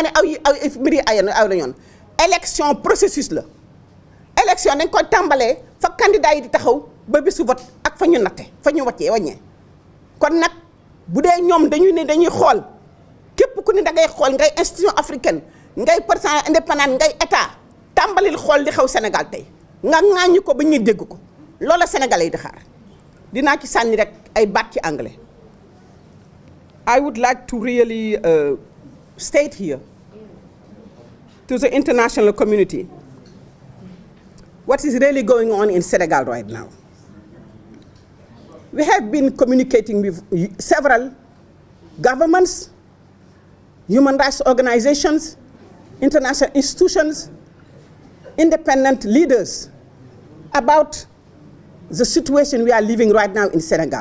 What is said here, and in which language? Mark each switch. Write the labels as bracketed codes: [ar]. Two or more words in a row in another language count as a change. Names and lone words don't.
[wo] ne aw mbir yi aw la yoon élection processus la élection dañ koy tàmbalee fa candidat yi di taxaw ba bisu vote ak fa ñu natte fa ñu wàññee kon nag bu dee ñoom dañuy ne dañuy xool képp ku ne da ngay xool ngay [fr] institution africaine [wo] ngay [fr] personnel indépendant [wo] ngay état tàmbalil xool li xew Sénégal tey nga ŋaañu ko ba ñuy dégg ko loola Sénégalais yi di xaar dinaa ci sànni rek ay baat ci anglais. [en] I would like to really state here to the international community what is really going on in Senegal right now. We have been communicating with several governments, human rights organizations, international institutions, independent leaders about the situation we are living right now in Senegal.